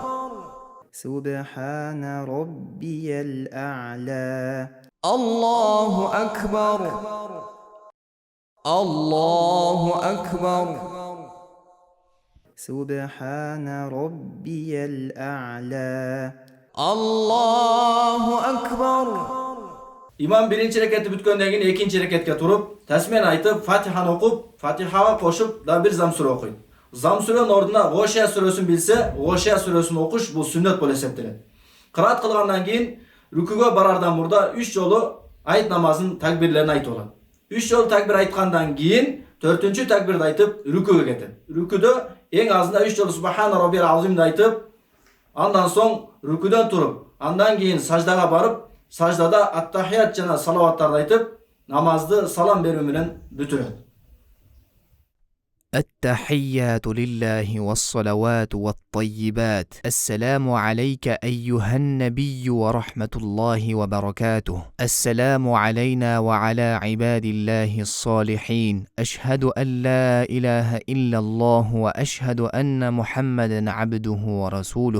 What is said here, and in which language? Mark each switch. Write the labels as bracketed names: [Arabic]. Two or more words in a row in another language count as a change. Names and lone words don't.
[Arabic] سبحان ربي الأعلى. الله أكبر. الله أكبر. سبحان ربي الأعلى. الله أكبر. [Kyrgyz] İmam birinci reketi бүткөндөн кийин экинчи рекетке туруп, тасмен айтып, Фатиханы окуп, Фатихага кошуп да бир зам сүрө окуйт. Зам сүрөнүн ордуна Гошия сүрөсүн билсе, Гошия сүрөсүн окуш бул сүннөт болуп эсептелет. Кыраат кылгандан кийин рүкүгө барардан мурда 3 жолу айт намазынын такбирлерин айтып алат. 3 жолу такбир айткандан кийин 4-чү такбирди айтып рүкүгө кетет. Рүкүдө эң азында 3 жолу [Arabic] سبحان ربي العظيم [Kyrgyz] айтып, андан соң рүкүдөн туруп, андан кийин саждага барып, саждада ат-тахият жана салаваттарды айтып, намазды салам берүү менен бүтүрөт. [Arabic] التحيات لله والصلوات والطيبات. السلام عليك أيها النبي ورحمة الله وبركاته. السلام علينا وعلى عباد الله الصالحين. أشهد أن لا إله إلا الله وأشهد أن محمدا عبده ورسوله.